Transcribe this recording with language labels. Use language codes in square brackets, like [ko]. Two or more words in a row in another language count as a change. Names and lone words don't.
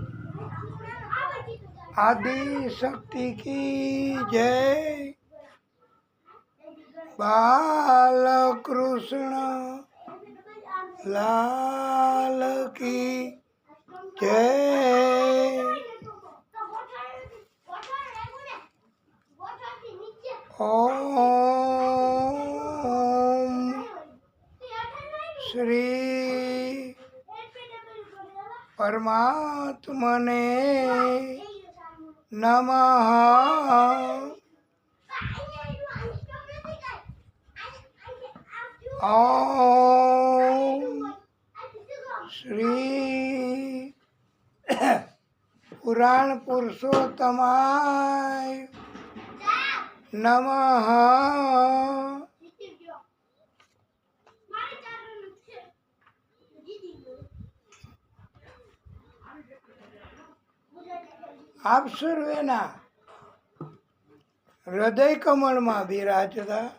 [hi] आदि शक्ति की जय। बाल कृष्ण लाल की जय। [sa] ओम श्री परमात्मने नमः। ओम श्री पुराण पुरुषोत्तमाय नमः। [gu] આપ સર્વેના હૃદય કમળમાં બિરાજતા